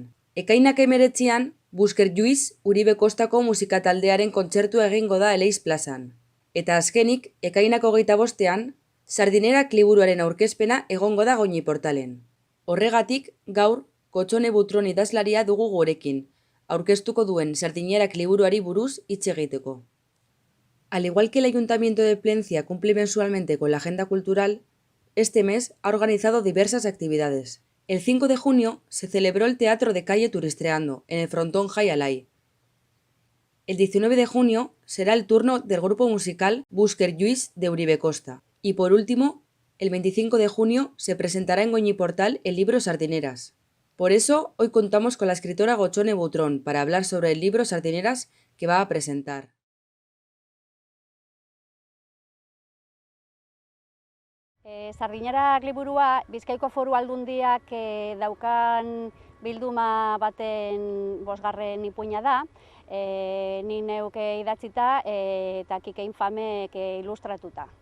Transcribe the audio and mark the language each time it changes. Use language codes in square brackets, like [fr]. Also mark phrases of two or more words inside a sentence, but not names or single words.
[eu] Ekainak 19ean, Busker Lluís Uribe Kostako musika taldearen kontzertua egingo da Eleiz plazan. Eta azkenik, ekainak 25ean, Sardinerak liburuaren aurkezpena egongo da Goñi portalen. Horregatik, gaur, Gotzone Butron idazlaria dugu gurekin, aurkeztuko duen Sardinerak liburuari buruz hitz egiteko. [es] Al igual que el Ayuntamiento de Plencia cumple mensualmente con la agenda cultural, este mes ha organizado diversas actividades. El 5 de junio se celebró el Teatro de Calle Turistreando, en el frontón Jaialai. El 19 de junio será el turno del grupo musical Busker Lluís de Uribe Costa. Y por último, el 25 de junio se presentará en Goñi Portal el libro Sardineras. Por eso, hoy contamos con la escritora Gotzone Butron para hablar sobre el libro Sardineras que va a presentar. [eu] Sardinerak liburua Bizkaiko Foru Aldundiak daukan bilduma baten 5. ipuina da. Ni neuk idatzita eta Kike Infamek ilustratuta.